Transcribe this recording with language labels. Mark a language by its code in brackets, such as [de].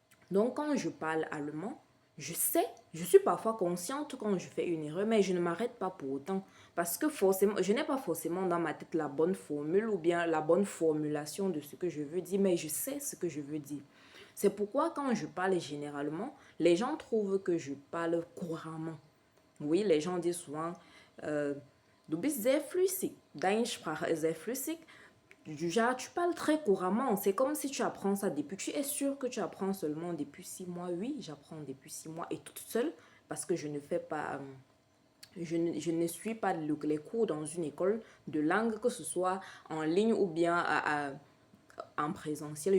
[fr] Donc quand je parle allemand, je suis parfois consciente quand je fais une erreur, mais je ne m'arrête pas pour autant. Parce que forcément, je n'ai pas forcément dans ma tête la bonne formule ou bien la bonne formulation de ce que je veux dire, mais je sais ce que je veux dire. C'est pourquoi quand je parle généralement, les gens trouvent que je parle couramment. Oui, les gens disent souvent, [de] du bist sehr flüssig, deine Sprache ist sehr flüssig. [fr] Du genre, tu parles très couramment. C'est comme si tu apprends ça depuis. Tu es sûr que tu apprends seulement depuis 6 mois? Oui, j'apprends depuis 6 mois et toute seule parce que je ne fais pas. Je ne suis pas les cours dans une école de langue, que ce soit en ligne ou bien en présentiel.